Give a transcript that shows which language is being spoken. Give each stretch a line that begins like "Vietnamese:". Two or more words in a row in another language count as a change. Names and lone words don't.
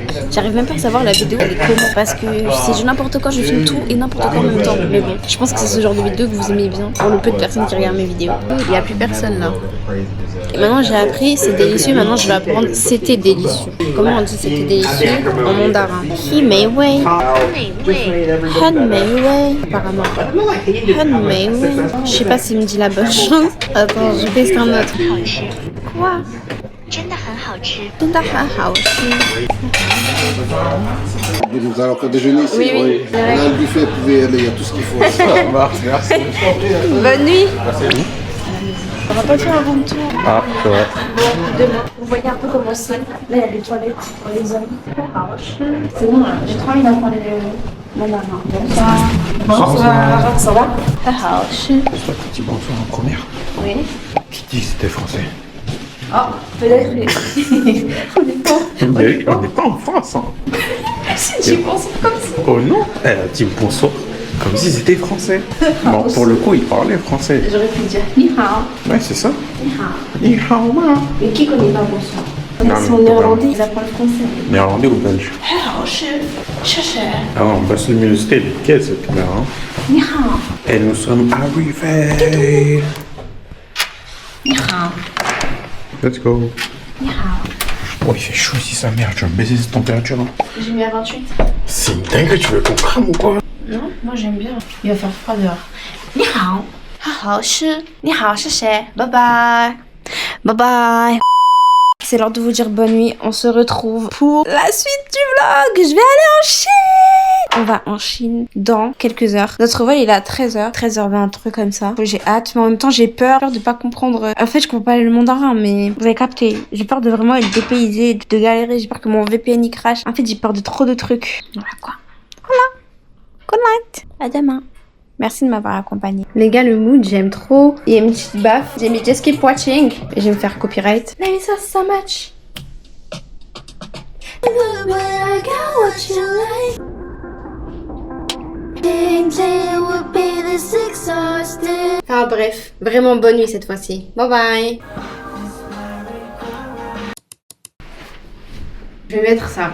French: J'arrive même pas à savoir la vidéo, elle est comment. Parce que c'est n'importe quoi, je filme tout et n'importe quoi en même temps. Mais bon, je pense que c'est ce genre de vidéo que vous aimez bien. Pour le peu de personnes qui regardent mes vidéos. Il y a plus personne là. Et maintenant, j'ai appris, c'est délicieux. Maintenant, je vais apprendre, c'était délicieux. Comment on dit c'était délicieux en mandarin?
Chinese: 好美味。很美味. Apparemment. 很美味.
French: Je sais pas s'il me dit la bonne chose. Attends, je teste un autre. Quoi?
Chinese: 真的很好吃。真的很好吃。
French: Vous allez encore déjeuner ici? Oui. On a un buffet, vous pouvez aller, il y a tout ce qu'il faut. Ça marche, merci. Bonne nuit. On va pas faire un room tour. Ah, c'est vrai. Demain, vous voyez un peu comment c'est. Là, il y a des toilettes pour les hommes. C'est bon, là. J'ai trop envie d'apprendre le mandarin. Bonsoir. Bonsoir. Ça va? Toi, petit bonsoir en première. Oui. Qui dit que c'était français? Oh, peut-être. On n'est pas. On n'est pas en France, hein. J'y pense comme ça. Oh non, elle a dit bonsoir. Comme si c'était français. Bon, pour le coup, il parlait français. J'aurais pu dire
Chinese: 你好.
French: Ouais, c'est ça.
Chinese: 你好. 你好吗.
French: Mais qui connaît pas bonsoir? Non, Ils sont mais néerlandais, ils apprennent le français. Néerlandais ou belge? Ah, on baisse le musique, nickel cette caméra. Hein.
Chinese: 你好.
French: Et nous sommes arrivés.
Chinese: 你好.
English: Let's go.
Chinese: 你好.
French: Oh, il fait chaud ici, sa mère. Tu vas baisser cette température, hein. J'ai mis à 28. C'est une dingue, tu veux qu'on crame ou quoi? Non, moi j'aime bien. Il va faire froid dehors.
Chinese: 你好。好好吃。你好,
English: cher. Bye bye. Bye bye.
French: C'est l'heure de vous dire bonne nuit. On se retrouve pour la suite du vlog. Je vais aller en Chine. On va en Chine dans quelques heures. Notre vol il est à 13h. 13h20, un truc comme ça. J'ai hâte, mais en même temps j'ai peur de pas comprendre. En fait, je comprends pas le mandarin, mais vous avez capté. J'ai peur de vraiment être dépaysée, de galérer. J'ai peur que mon VPN y crache. En fait, j'ai peur de trop de trucs. Voilà quoi. Voilà.
English: Good night.
French: À demain. Merci de m'avoir accompagné. Les gars, le mood, j'aime trop. Il y a une petite baffe. J'ai mis Just Keep Watching. Et je vais me faire copyright.
English: Let me sauce so much.
French: Enfin bref, vraiment bonne nuit cette fois-ci.
English: Bye bye.
French: Je vais mettre ça.